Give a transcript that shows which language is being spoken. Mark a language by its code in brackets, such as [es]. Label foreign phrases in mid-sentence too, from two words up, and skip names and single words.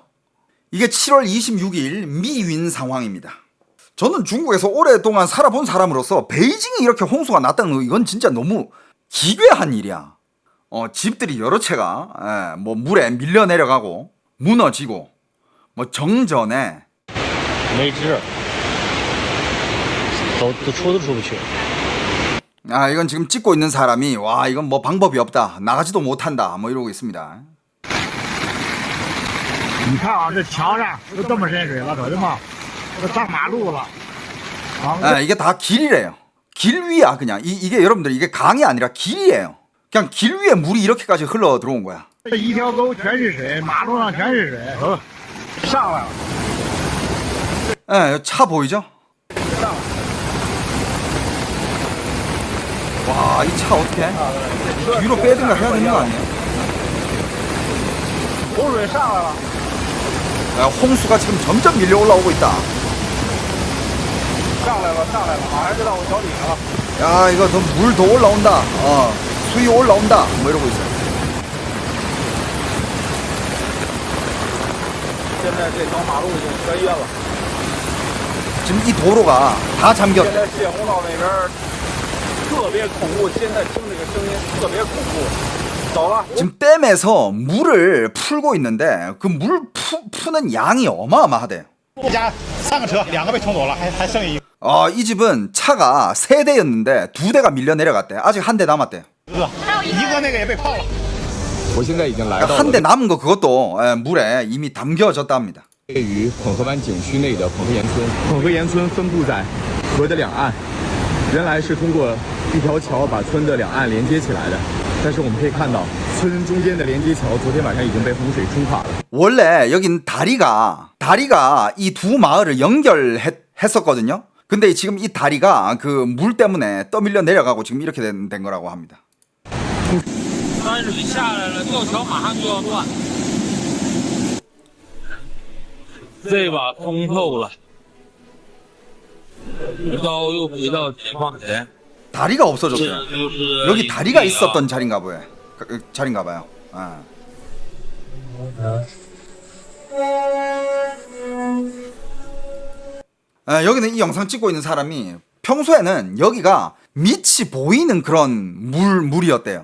[ko] 이게 7월 26일 미윈 상황입니다. 저는 중국에서 오랫동안 살아본 사람으로서 베이징에 이렇게 홍수가 났다는 거, 이건 진짜 너무 기괴한 일이야. 집들이 여러 채가 뭐 물에 밀려 내려가고 무너지고, 뭐 정전에 [zh] 没治，都出都出不去。 [ko] 이건 지금 찍고 있는 사람이 와 이건 뭐 방법이 없다, 나가지도 못한다 뭐 이러고 있습니다. [zh] 你看啊，这墙上都这么深水了，可的嘛，都上马路了。 [ko] 이게 다 길이래요. 길 위야. 그냥 이게 여러분들 이게 강이 아니라 길이에요. 그냥 길 위에 물이 이렇게까지 흘러 들어온 거야. [zh] 这一条沟全是水，马路上全是水，上来了。 [ko] 차 보이죠? 와, 이 차 어떡해? 뒤로 빼든가 해야 되는 거 아니에요? [zh] 洪水上来了。 [ko] 홍수가 지금 점점 밀려 올라오고 있다. [zh] 上来了，上来了，马上就到我脚底下了。 [ko] 야, 이거 물 더 올라온다. 수위 올라온다. 뭐 이러고 있어요. [zh] 现在这条马路已经全淹了。 [ko] 지금 이 도로가 다 [zh] 现 [ko] 잠겼대. [zh] 在泄洪道那边特别恐怖，现在听这个声音特别恐怖。走了。 [ko] 지금 댐에서 물을 풀고 있는데 그 물 푸는 양이 어마어마하대요. [zh] 一家3个车，2个被冲走了，还剩一个。 [ko] 이 집은 차가 3대였는데 2대가 밀려 내려갔대. 아직 한 대 남았대. [zh] 一个那个也被泡了。我现在已经来到 [ko] 한 대 남은 거 그것도 물에 이미 담겨졌다 합니다. [zh] 位于混河湾景区内的混河岩村。混河岩村分布在河的两岸，原来是通过一条桥把村的两岸连接起来的，但是我们可以看到，村中间的连接桥昨天晚上已经被洪水冲垮了。 [ko] 원래 여긴 다리가 이 두 마을을 연결했었거든요. 근데 지금 이 다리가 그 물 때문에 떠밀려 내려가고 지금 이렇게 된 거라고 합니다. [zh] 山水下来了，吊桥马上就要断。这把通透了，一刀又回到解放前。 [ko] 다리가 없어졌어요. [zh] 这就是 [ko] 여기 다리가 있었던 자리인가 봐요. 자리인가 봐요. 여기는 이 영상 찍고 있는 사람이 평소에는 여기가 밑이 보이는 그런 물이었대요.